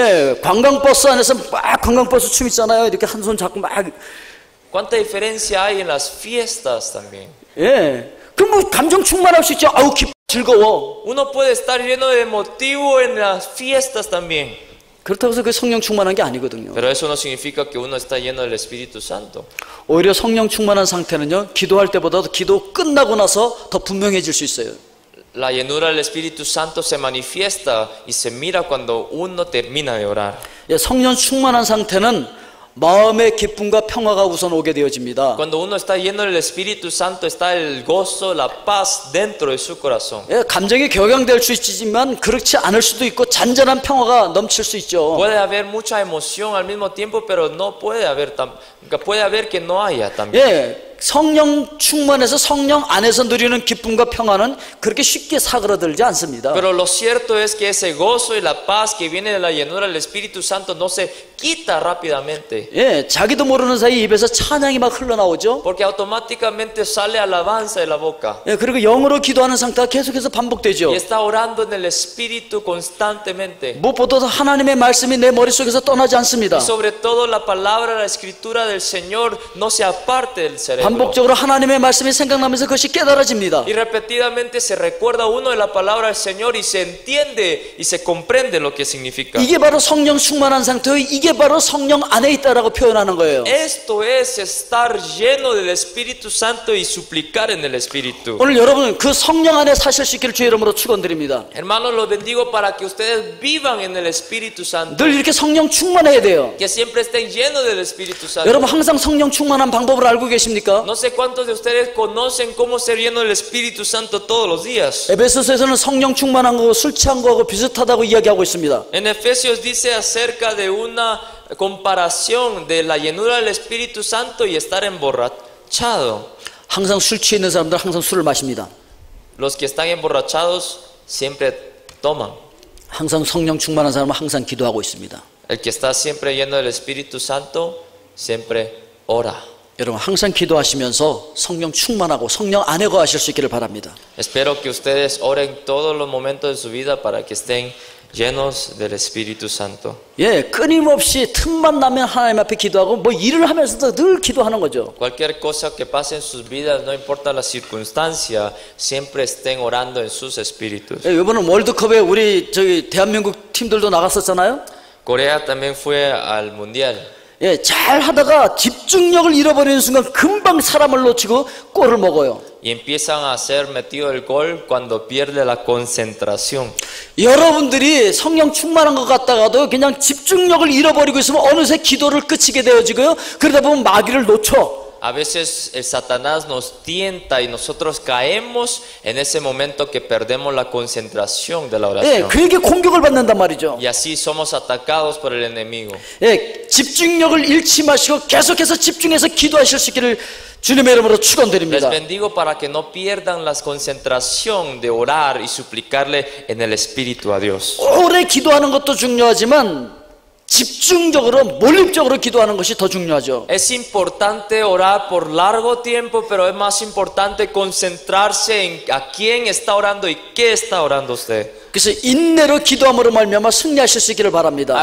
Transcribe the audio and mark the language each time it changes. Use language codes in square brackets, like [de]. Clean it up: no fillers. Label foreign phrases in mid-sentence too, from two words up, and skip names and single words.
[ko] 예, 관광버스 안에서 막 관광버스 춤 있잖아요. 이렇게 한 손 잡고 막. [es] ¿Cuánta diferencia hay en las fiestas también? [ko] 예, 그럼 뭐 감정 충만할 수 있죠. 아우 기쁘고 즐거워. [es] Uno puede estar lleno de emotivo en las fiestas también. [ko] 그렇다고 해서 그 성령 충만한 게 아니거든요. [es] Pero eso no significa que uno está lleno del Espíritu Santo. [ko] 오히려 성령 충만한 상태는요, 기도할 때보다도 기도 끝나고 나서 더 분명해질 수 있어요. [es] La llenura del Espíritu Santo se manifiesta y se mira cuando uno termina de orar. [ko] 예, 성령 충만한 상태는 마음의 기쁨과 평화가 우선 오게 되어집니다. [es] Cuando uno está lleno del Espíritu Santo está el gozo, la paz dentro de su corazón. [ko] 예, 감정이 격양될 수 있지만 그렇지 않을 수도 있고 잔잔한 평화가 넘칠 수 있죠. [es] Puede haber mucha emoción al mismo tiempo, pero no puede haber puede haber que no haya también. [ko] 예, 성령 충만해서 성령 안에서 누리는 기쁨과 평화는 그렇게 쉽게 사그라들지 않습니다. [es] Pero lo cierto es que ese gozo y la paz que viene de la llenura del Espíritu Santo no se quita rápidamente. [ko] 예, 자기도 모르는 사이 입에서 찬양이 막 흘러나오죠. [es] Porque automáticamente sale alabanza de la boca. [ko] 예, 그리고 영으로 기도하는 상태가 계속해서 반복되죠. [es] Y está orando en el Espíritu constantemente. [ko] 무엇보다도 하나님의 말씀이 내 머릿속에서 떠나지 않습니다. [es] Y sobre todo la palabra, la escritura del Señor no se aparte del cerebro. [ko] 반복적으로 하나님의 말씀이 생각나면서 그것이 깨달아집니다. [es] Y repetidamente se recuerda uno de la palabra del Señor y se entiende y se comprende lo que significa. [ko] 이게 바로 성령 충만한 상태요. 이게 바로 성령 안에 있다라고 표현하는 거예요. [es] Esto es estar lleno del Espíritu Santo y suplicar en el Espíritu. [ko] 오늘 여러분 그 성령 안에 사실 수 있기를 주의 이름으로 축원드립니다. [es] Hermanos, los bendigo para que ustedes vivan en el Espíritu Santo. [ko] 늘 이렇게 성령 충만해야 돼요. [es] Que siempre estén llenos del Espíritu Santo. [ko] 여러분 항상 성령 충만한 방법을 알고 계십니까? [es] No sé cuántos de ustedes conocen cómo ser lleno del Espíritu Santo todos los días. [ko] 에베소서에서는 성령 충만한 거 술 취한 거하고 비슷하다고 이야기하고 있습니다. [es] En Efesios dice acerca de una comparación de la llenura del Espíritu Santo y estar emborrachado. [ko] 항상 술 취해 있는 사람들 항상 술을 마십니다. [es] Los que están emborrachados siempre toman. [ko] 항상 성령 충만한 사람은 항상 기도하고 있습니다. [es] El que está siempre lleno del Espíritu Santo siempre ora. [ko] 여러분 항상 기도하시면서 성령 충만하고 성령 안에 거하실 수 있기를 바랍니다. [es] Espero que ustedes oren todos los momentos de su vida para que estén llenos del Espíritu Santo. [ko] 예, 끊임없이 틈만 나면 하나님 앞에 기도하고 뭐 일을 하면서도 늘 기도하는 거죠. [es] Cualquier cosa que pase en sus vidas, no importa la circunstancia, siempre estén orando en sus espíritus. [ko] 예, 이번에 월드컵에 우리 저기 대한민국 팀들도 나갔었잖아요. [es] Corea también fue al mundial. [ko] 예, 잘 하다가 집중력을 잃어버리는 순간 금방 사람을 놓치고 골을 먹어요. [es] Y empiezan a ser metido el gol cuando pierde la concentración. [ko] 여러분들이 성령 충만한 것 같다가도 그냥 집중력을 잃어버리고 있으면 어느새 기도를 끝이게 되어지고요. 그러다 보면 마귀를 놓쳐. [es] A veces el Satanás nos tienta y nosotros caemos en ese momento que perdemos la concentración de la [ko] 예, [es] oración. [ko] 그에게 공격을 받는단 말이죠. [es] Y así somos atacados por el enemigo. [ko] 예, 집중력을 잃지 마시고 계속해서 집중해서 기도하실 수 있기를 주님의 이름으로 [es] Les [ko] 축원드립니다. [es] bendigo para que no pierdan la concentración de orar y suplicarle en el Espíritu a Dios. [ko] 오래 기도하는 것도 중요하지만 집중적으로 몰입적으로 기도하는 것이 더 중요하죠. [es] Es importante orar por largo tiempo, pero es más importante concentrarse en a quién está orando y qué está orando usted. [ko] 그래서 인내로 기도함으로 말미암아 승리하실 수 있기를 바랍니다.